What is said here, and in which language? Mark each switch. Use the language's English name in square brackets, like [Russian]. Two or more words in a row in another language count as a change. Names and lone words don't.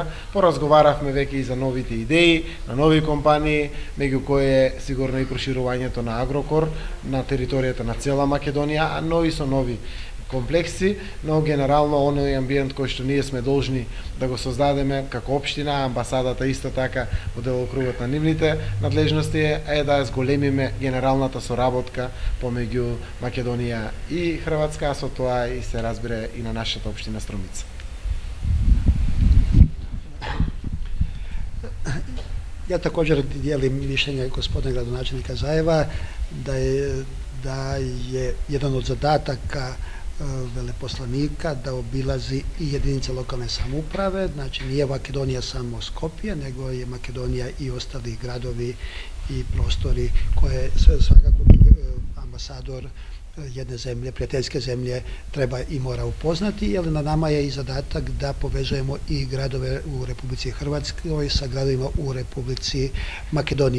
[Macedonian] Поразговаравме веќе и за новите идеи, на нови компании, меѓу кои е сигурно и проширувањето на Агрокор на територијата на цела Македонија, но и со нови комплекси, но генерално оној амбиент кој што ние сме должни да го создадеме како општина, амбасадата исто така во делокругот на нивните надлежности е да зголемиме генералната соработка помеѓу Македонија и Хрватска, а со тоа и се разбере и на нашата општина Струмица. [Croatian] Ja također dijelim mišljenje gospodina gradonačelnika Zaeva da je jedan od zadataka veleposlanika da obilazi i jedinice lokalne samouprave, znači nije Makedonija samo Skopje, nego je Makedonija i ostali gradovi i prostori koje svakako ambasador jedne zemlje, prijateljske zemlje treba i mora upoznati, jer na nama je i zadatak da povezujemo i gradove u Republici Hrvatskoj sa gradovima u Republici Makedoniji.